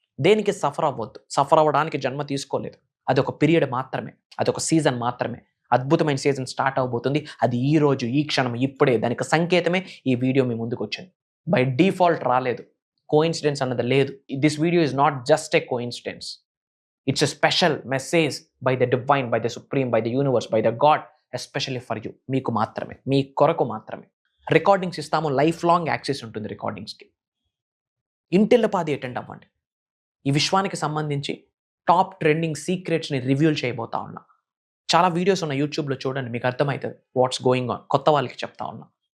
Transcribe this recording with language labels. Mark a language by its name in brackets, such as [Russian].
[Telugu] దేనికి సఫర్ అవ్వద్దు. సఫర్ అవ్వడానికి జన్మ తీసుకోలేదు. అదొక పీరియడ్ మాత్రమే, అదొక సీజన్ మాత్రమే. అద్భుతమైన సీజన్ స్టార్ట్ అవబోతుంది. అది ఈ రోజు, ఈ క్షణం, ఇప్పుడే. దానికి సంకేతమే ఈ వీడియో మీ ముందుకు వచ్చింది. [English] by default [Telugu] రాలేదు. కోఇన్సిడెన్స్ అన్నది లేదు. [English] This video is not just a coincidence. It's a special message by the divine, by the supreme, by the universe, by the God, especially for you. [Telugu] మీకు మాత్రమే, మీ కొరకు మాత్రమే. రికార్డింగ్స్ ఇస్తాము, లైఫ్ లాంగ్ యాక్సెస్ ఉంటుంది రికార్డింగ్స్కి. ఇంటిల్లపాది attend అవ్వండి. ఈ విశ్వానికి సంబంధించి టాప్ ట్రెండింగ్ సీక్రెట్స్ని రివ్యూల్ చేయబోతా ఉన్నా. చాలా వీడియోస్ ఉన్న యూట్యూబ్లో చూడండి, మీకు అర్థమవుతుంది [English] What's going on. [Telugu] కొత్త వాళ్ళకి చెప్తా ఉన్నా.